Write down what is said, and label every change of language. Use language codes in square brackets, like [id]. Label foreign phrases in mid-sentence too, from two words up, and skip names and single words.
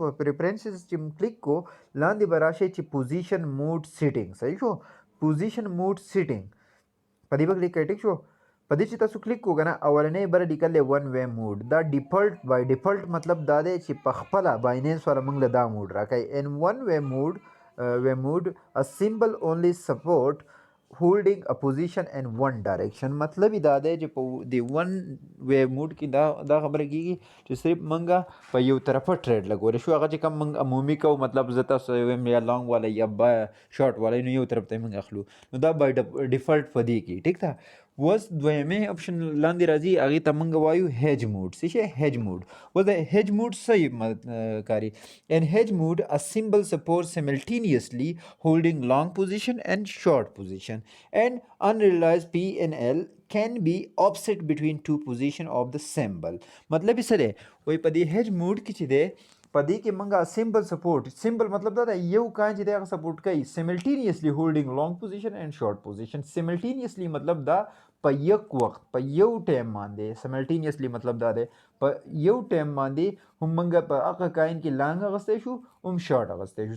[ps] په پریفرنسز چې کلیک کو لاندې به راشئ چې [en] position mode setting. [ps] صحیح شو. [en] position mode setting [ps] په دې به کلیک کوئ. ټیک شو. په دې چې تاسو کلیک کو کنه، اولنۍ بره لیکل دی [en] one way mode. [ps] دا ډیفالت [en] by default [ps] مطلب دا دی چې په خپله بایننس والا موږ له دا موډ راکوي. [en] in one way mode a symbol only support holding a position in one direction. [ps] مطلب یې دا دی چې په د [en] one way mode [ps] کې دا خبره کېږي چې صرف موږ په یو طرفه ټریډ لګولی شو. هغه چې کوم موږ عمومي کوو، مطلب زه تاسو وایم یا لانګ والا یا شارټ والا، نو یو طرف ته موږ اخلو. نو دا [en] by default [ps] په دې کې. ټیک ده. اوس دویمې اپشن لاندې راځي، هغې ته موږ وایو [en] hedge mode. [ps] څه شی؟ [en] hedge mode. [ps] اوس د [en] hedge mode [ps] څه کاري؟ [en] In hedge mode, a symbol supports simultaneously holding long position and short position, and unrealized P and L can be offset between two position of the symbol. [ps] مطلب یې څه دی؟ وایي په دې [en] hedge mode [ps] کې چې دی، په دې کې موږ [en] symbol support, [ps] سیمبل مطلب دا دی یو کاین چې دی هغه سپورټ کوي [en] simultaneously holding long position and short position. [ps] سیملټینیسلی مطلب دا په یک وخت په یو ټایم باندې، سیملټینیسلی مطلب دا دی په یو ټایم باندې هم موږ په هغه کاین کې لانګ اخیستی شو هم شارټ اخیستی شو.